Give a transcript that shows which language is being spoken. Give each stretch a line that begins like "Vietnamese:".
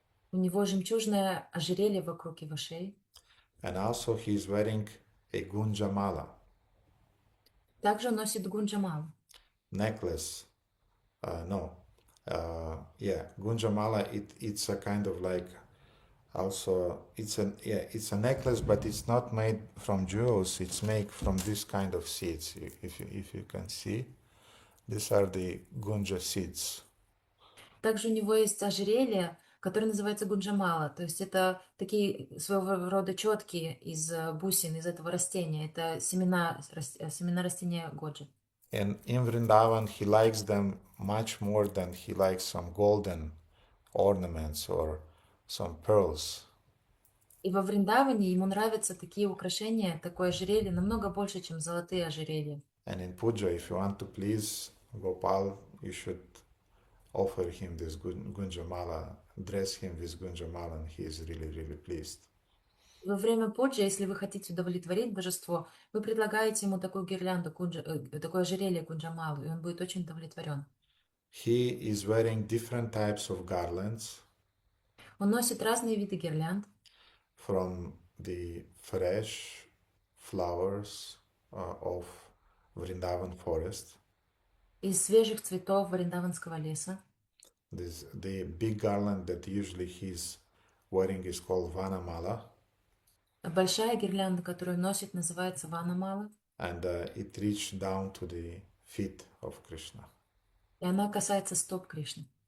Russian: У него жемчужное ожерелье вокруг его шеи.
English: And also he's wearing a gunjamala
Russian: Также он носит гунджамалу.
English: necklace. Gunjamala, it's a kind of like Also, it's a necklace, but it's not made from jewels. It's made from this kind of seeds. If you can see, these are the gunja seeds.
Russian: Также у него есть ожерелье, которое называется гунджамала. То есть это такие своего рода четки из бусин, из этого растения. Это семена растения годжи.
English: And in Vrindavan, he likes them much more than he likes some golden ornaments or some pearls.
Russian: И во Вриндаване ему нравятся такие украшения, такое ожерелье, намного больше, чем золотые ожерелья.
English: And in puja, if you want to please Gopal, you should offer him this gunjamala, dress him with gunjamala, and he is really, really pleased.
Russian: Во время пуджи, если вы хотите удовлетворить божество, вы предлагаете ему такую гирлянду, такое ожерелье кунджамалу, и он будет очень удовлетворен.
English: He is wearing different types of garlands
Russian: Он носит разные виды гирлянд,
English: from the fresh flowers of Vrindavan forest.
Russian: из свежих цветов вриндаванского леса.
English: The big garland that usually he's wearing is called Vanamala,
Russian: Большая гирлянда, которую он носит, называется ванамала,
English: and it reached down to the feet of Krishna.
Russian: и она касается стоп Кришны.